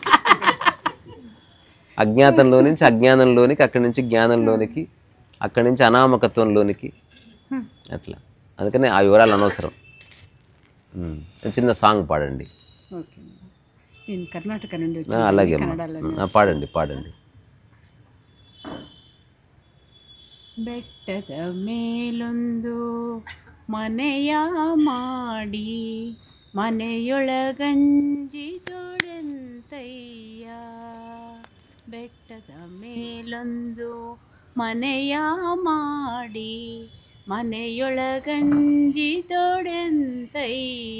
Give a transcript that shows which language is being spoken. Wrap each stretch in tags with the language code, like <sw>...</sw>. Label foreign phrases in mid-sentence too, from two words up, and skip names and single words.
<te>అజ్ఞాతంలో నుంచి అజ్ఞానంలోనికి, అక్కడి నుంచి జ్ఞానంలోనికి, అక్కడి నుంచి అనామకత్వంలోనికి, అట్లా. అందుకని ఆ వివరాలు అనవసరం. చిన్న సాంగ్ పాడండి. ఓకే, నేను కర్ణాటక నుండి అలాగే కన్నడలో పాడండి.</te> <kn>ಬೆಟ್ಟದ ಮೇಲೊಂದು ಮನೆಯ ಮಾಡಿ ಮನೆಯೊಳಗಂಜಿದೊಡೆಂತಯ್ಯ. ಬೆಟ್ಟದ ಮೇಲೊಂದು ಮನೆಯ ಮಾಡಿ ಮನೆಯೊಳಗಂಜಿದೊಡೆಂತಯ್ಯ.</kn>